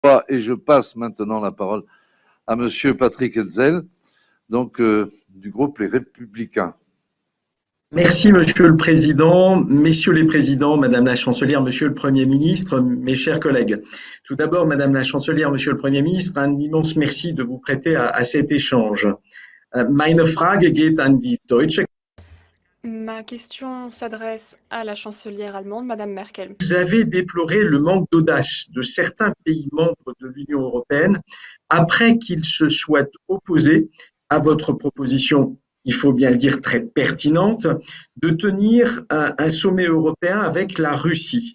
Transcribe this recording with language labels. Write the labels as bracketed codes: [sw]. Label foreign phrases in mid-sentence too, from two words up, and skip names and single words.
[fr] Et je passe maintenant la parole à Monsieur Patrick Hetzel, donc du groupe Les Républicains. Merci, Monsieur le Président, Messieurs les Présidents, Madame la Chancelière, Monsieur le Premier ministre, mes chers collègues. Tout d'abord, Madame la Chancelière, Monsieur le Premier ministre, un immense merci de vous prêter à cet échange. [de] Meine Frage geht an die deutsche. [fr] Ma question s'adresse à la chancelière allemande, Madame Merkel. Vous avez déploré le manque d'audace de certains pays membres de l'Union européenne après qu'ils se soient opposés à votre proposition, il faut bien le dire très pertinente, de tenir un sommet européen avec la Russie.